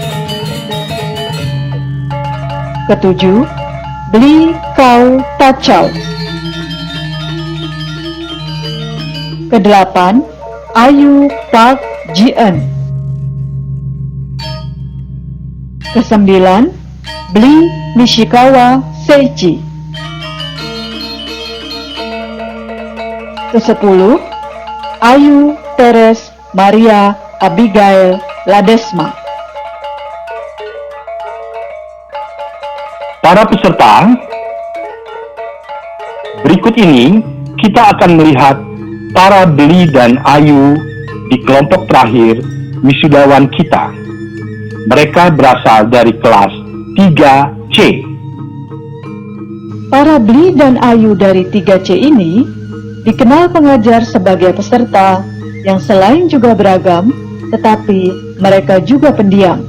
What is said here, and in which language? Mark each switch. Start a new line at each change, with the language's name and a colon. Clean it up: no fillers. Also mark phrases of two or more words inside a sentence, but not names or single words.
Indonesian: Ketujuh, Bli Kau Tachau. Kedelapan, Ayu Park Ji-eun. Kesembilan, Bli Nishikawa Seichi. Kesepuluh, Ayu Teres Maria Abigail Ladesma. Para peserta, berikut ini kita akan melihat para Bli dan Ayu di kelompok terakhir wisudawan kita. Mereka berasal dari kelas 3C. Para Bli dan Ayu dari 3C ini dikenal pengajar sebagai peserta yang selain juga beragam, tetapi mereka juga pendiam.